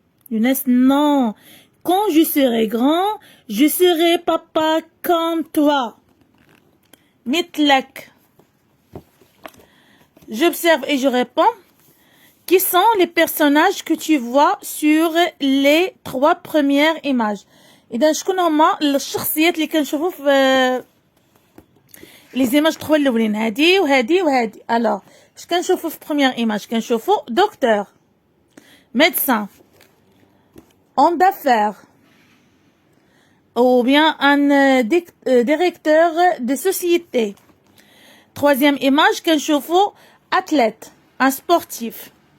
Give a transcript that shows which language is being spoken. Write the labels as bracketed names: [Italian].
[French] Younes, non. Quand je serai grand, je serai papa comme toi. Mitlek. J'observe et je réponds. Qui sont les personnages que tu vois sur les 3 premières images? [Arabic] إذا شكون هما الشخصيات اللي كنشوفو في لي زيماج 3 الاولين هادي وهادي وهادي. الوغ اش كنشوفو في بروميير ايماج؟ كنشوفو دكتور، [French] médecin, homme d'affaires ou bien un directeur de société. Troisième image [Arabic] كنشوفو [French] athlète, un sportif.